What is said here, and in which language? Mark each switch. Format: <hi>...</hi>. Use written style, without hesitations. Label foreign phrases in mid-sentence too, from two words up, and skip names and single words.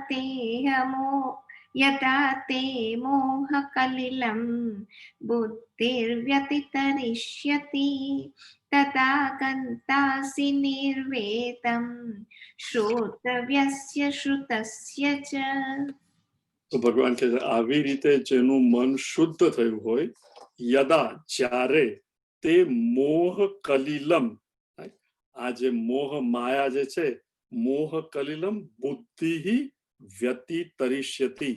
<sa>ते मोहकलिलं बुद्धिर्व्यतितरिष्यति तदा गन्तासि निर्वेदं श्रोतव्यस्य श्रुतस्य च.</sa> <gu>તો ભગવાન કહે છે આવી રીતે જેનું મન શુદ્ધ થયું હોય, યદા જ્યારે,</gu> <sa>તે મોહ કલિલમ,</sa> <gu>આ જે મોહ માયા જે છે,</gu> <sa>મોહ કલિલમ બુદ્ધિ વ્યતિતરિષ્યતિ.</sa>